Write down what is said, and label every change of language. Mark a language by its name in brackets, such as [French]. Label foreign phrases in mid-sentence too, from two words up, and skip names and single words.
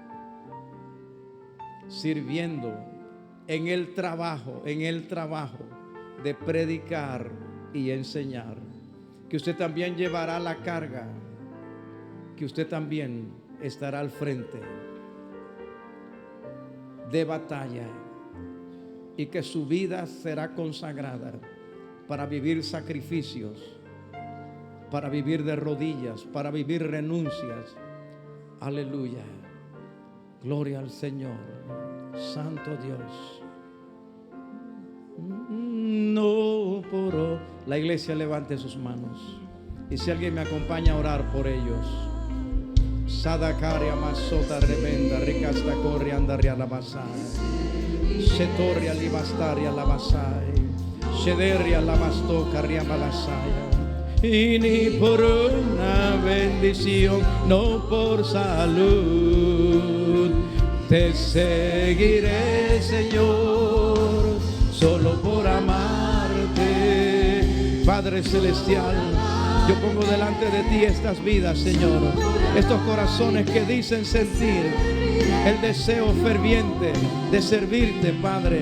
[Spanish] sirviendo en el trabajo de predicar y enseñar, que usted también llevará la carga, que usted también estará al frente de batalla, y que su vida será consagrada para vivir sacrificios, para vivir de rodillas, para vivir renuncias. Aleluya. Gloria al Señor. Santo Dios. No por la iglesia levante sus manos. Y si alguien me acompaña a orar por ellos. Sadakaria masota remenda, ricasta corrianda rialabasai. Setoria libastaria labasai. Sederia labastoca riabalasaya. Y ni por una bendición, no por salud, te seguiré, Señor, solo por amarte. Padre celestial, yo pongo delante de ti estas vidas, Señor, estos corazones que dicen sentir el deseo ferviente de servirte, Padre.